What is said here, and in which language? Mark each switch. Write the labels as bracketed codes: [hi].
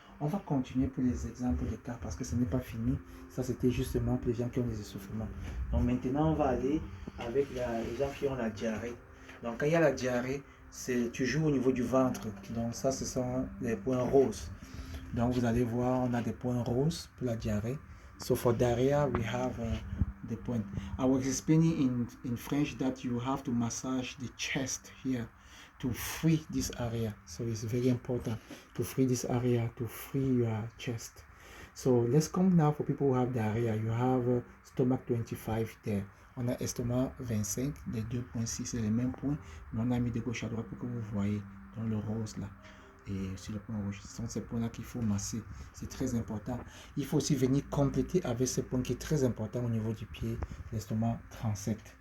[fr] On va continuer pour les exemples de cas parce que ce n'est pas fini. Ça c'était justement pour les gens qui ont des essoufflements. Donc maintenant on va aller avec les gens qui ont la diarrhée. Donc quand il y a la diarrhée, c'est toujours au niveau du ventre. Donc ça ce sont les points roses. Donc vous allez voir, on a des points roses pour la diarrhée. [en] So for diarrhea, we have the point. I was explaining in French that you have to massage the chest here to free this area. So it's very important to free this area, to free your chest. So let's come now for people who have diarrhea. You have stomach 25 there. [fr] On a estomac 25, les 2.6 c'est les mêmes points, mais on a mis de gauche à droite pour que vous voyez dans le rose là. et sur le point rouge. Ce sont ces points-là qu'il faut masser. C'est très important. Il faut aussi venir compléter avec ce point qui est très important au niveau du pied, l'estomac 37.